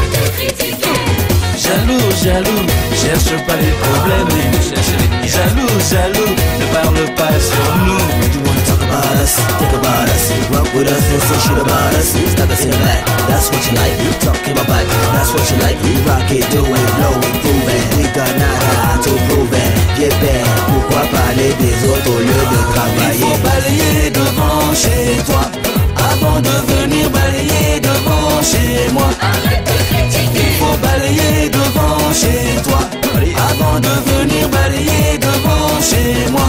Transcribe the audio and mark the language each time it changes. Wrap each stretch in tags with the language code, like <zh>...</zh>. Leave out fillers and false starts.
<fr>Jaloux, jaloux, cherche pas les problèmes. Jaloux, jaloux, ne parle pas sur nous.</fr> <en>Would you wanna talk about us, think about us, rock with us, and say shit about us? Stop the same back, that's what you like. You talk in my back, that's what you like. We rock it, do it, blow it, prove it. We got nada to prove it. Get back,</en> <fr>pourquoi parler des autres au lieu de travailler. Il faut balayer devant chez toi avant de venir balayer devant chez moi. Arrête de critiquer. Il faut balayer devant chez toi avant de venir balayer devant chez moi.</fr>